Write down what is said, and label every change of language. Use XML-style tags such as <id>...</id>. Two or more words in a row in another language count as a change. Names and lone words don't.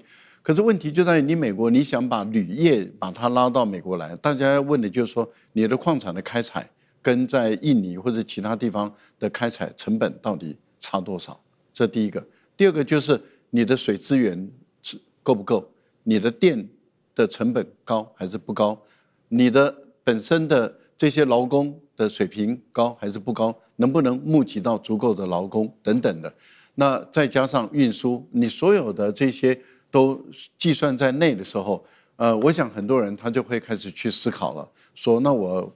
<zh>可是問題就在於你美國，你想把鋁業把它拉到美國來，大家要問的就是說，你的礦產的開採跟在印尼或者其他地方的開採成本到底差多少？這第一個。第二個就是你的水資源夠不夠？你的電的成本高還是不高？你的本身的這些勞工的水平高還是不高？能不能募集到足夠的勞工等等的？那再加上運輸，你所有的這些都計算在內的時候，我想很多人他就會開始去思考了，說那我</zh>